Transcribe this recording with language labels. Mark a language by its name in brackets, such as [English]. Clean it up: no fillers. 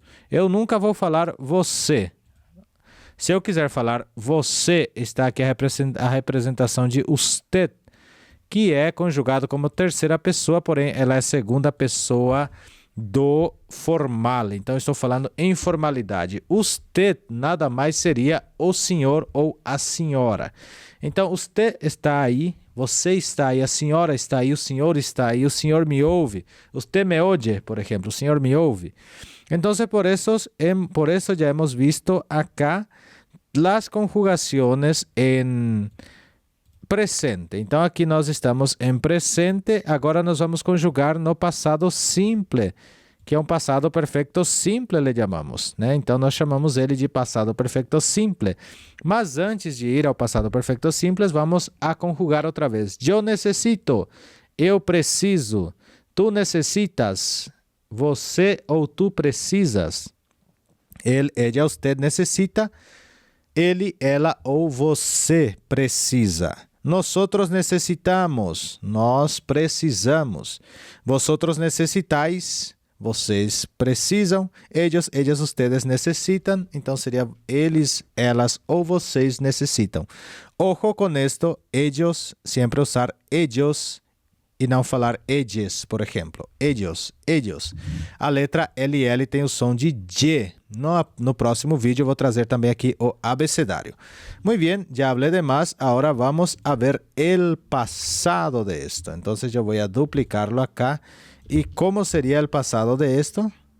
[Portuguese] Eu nunca vou falar você. Se eu quiser falar você, está aqui a representação de usted, que é conjugado como terceira pessoa, porém ela é segunda pessoa do formal. Então, estou falando em formalidade. Usted nada mais seria o senhor ou a senhora. Então, usted está aí, você está aí, a senhora está aí, o senhor está aí, o senhor me ouve. [Spanish] Usted me oye, [Portuguese] por exemplo, o senhor me ouve. [Spanish] Então, por eso ya hemos visto acá las conjugaciones en presente. [Portuguese] Então, aqui nós estamos em presente. Agora nós vamos conjugar no passado simple, que é um passado perfeito simple, le chamamos, né? Então, nós chamamos ele de passado perfeito simple. Mas antes de ir ao passado perfeito simples, vamos a conjugar outra vez. Eu necessito, eu preciso, tu necessitas, você ou tu precisas. Ele, ella, usted necessita, ele, ela ou você precisa. [Spanish] Nosotros necesitamos, [Portuguese] nós precisamos. [Spanish] Vosotros necessitais, [Portuguese] vocês precisam. [Spanish] Ellos, ellas, ustedes necessitam. [Portuguese] Então seria eles, elas ou vocês necessitam. Ojo com esto, ellos, sempre usar ellos e não falar ellos, por exemplo. Ellos. A letra LL tem o som de J. No próximo vídeo eu vou trazer também aqui o abecedário. [Spanish] Muy bien, ya hablé de más. Ahora vamos a ver el pasado de esto. Entonces yo voy a duplicarlo acá. ¿Y cómo sería el pasado de esto?